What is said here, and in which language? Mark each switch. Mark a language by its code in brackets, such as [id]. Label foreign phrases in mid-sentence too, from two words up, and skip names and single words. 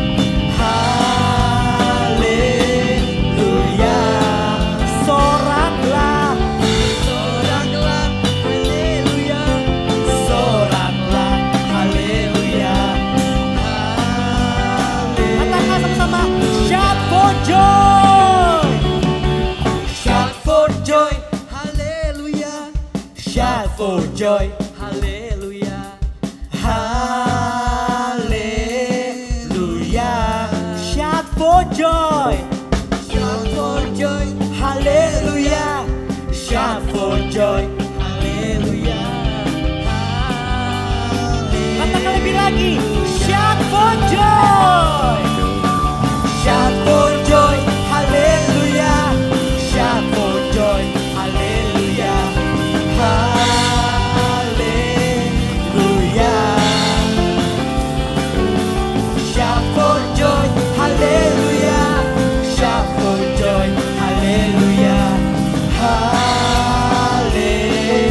[id] Haleluya. Soraklah, soraklah, haleluya. Soraklah, haleluya. Katakan sama-sama, [en] shout for joy. Shout for joy, haleluya. Shout for joy, haleluya. Haleluya. Shout for joy. Shout for joy, haleluya. Shout for joy, haleluya. [id] Katakan lebih lagi, [en] shout for joy. Shout for joy, haleluya. Shout for joy, haleluya. Haleluya. Shout for joy, haleluya. Shout for joy, haleluya. Haleluya.